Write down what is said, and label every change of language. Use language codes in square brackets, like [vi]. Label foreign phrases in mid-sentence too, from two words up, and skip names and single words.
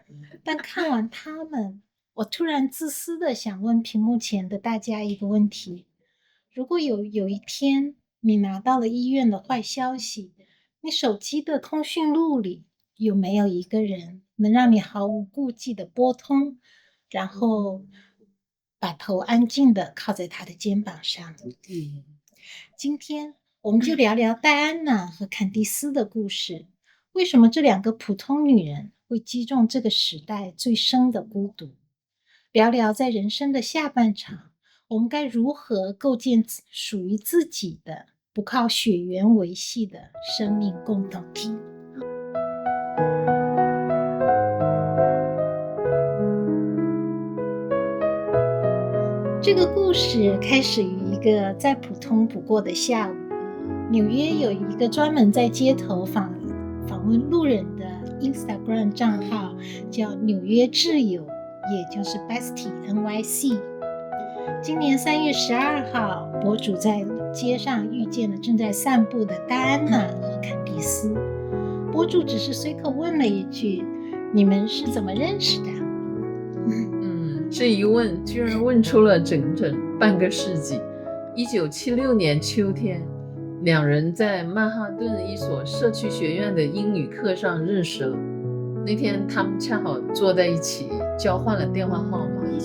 [zh] 但看完他們，我突然自私的想問屏幕前的大家一個問題：如果有一天你拿到了醫院的壞消息，你手機的通訊錄裡有沒有一個人能讓你毫無顧忌的撥通，然後把頭安靜的靠在他的肩膀上？今天我們就聊聊戴安娜和坎蒂斯的故事。為什麼這2 個普通女人會擊中這個時代最深的孤獨？聊聊在人生的下半場，我們該如何構建屬於自己的不靠血緣維繫的生命共同體。這個故事開始於一個再普通不過的下午，紐約有一個專門在街頭訪問路人的 Instagram 賬號，叫紐約摯友，也就是 Bestie NYC。今年3月12號，博主在街上遇見了正在散步的戴安娜和坎蒂斯。博主只是隨口問了一句：“你們是怎麼認識的？” 這一問居然問出了整整半個世紀。1976年秋天，2人在曼哈頓一所社區學院的英語課上認識了。那天他們恰好坐在一起，交換了電話號碼。